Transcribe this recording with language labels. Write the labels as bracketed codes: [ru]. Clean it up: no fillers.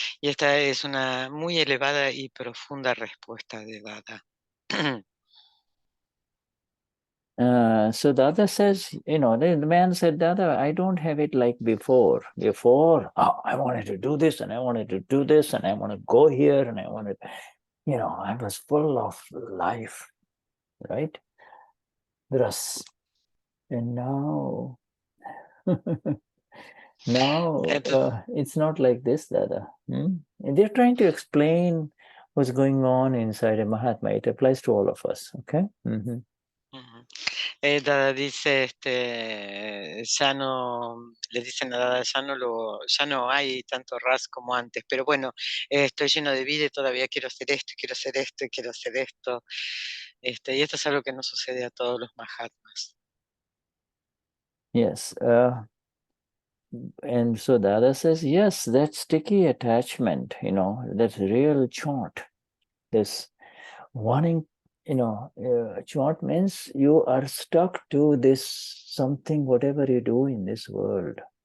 [es] Y esta es una muy elevada y profunda respuesta de Dada. [en] So Dada says, the man said, Dada, I don't have it like before. Before, I wanted to do this and I wanted to do this and I want to go here and I wanted, I was full of life, right? Ras. And now, it's not like this, Dada. And they're trying to explain what's going on inside a Mahatma. It applies to all of us, okay? [es] Dada dice, ya no, le dicen a Dada, ya no hay tanto ras como antes, pero bueno, estoy lleno de vida y todavía quiero hacer esto, quiero hacer esto, y quiero hacer esto. Y esto es algo que no sucede a todos los Mahatmas. [en] Yes. And so Dada says, yes, that sticky attachment, that's real chant. This wanting, chant means you are stuck to this something, whatever you do in this world.